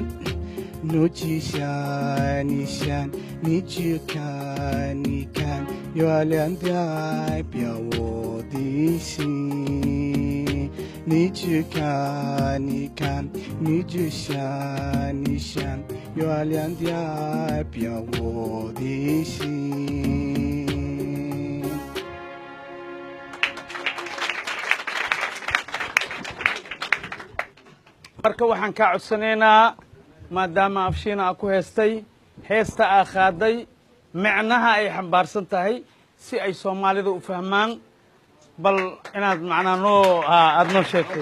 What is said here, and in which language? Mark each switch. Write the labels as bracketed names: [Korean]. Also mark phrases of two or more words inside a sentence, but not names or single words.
[Chinese] 你去想，你想，你去看，你看，月亮代表我的心。你去看，你看，你去想，你想，月亮代表我的心。 [Somali] marka waxaan ka codsanaynaa maadaama afshiina ku heestay heesta aa qaaday macnaha ay xambaarsan tahay si ay Soomaalida u fahmaan bal inaad macnaa noo aad noo sheegtid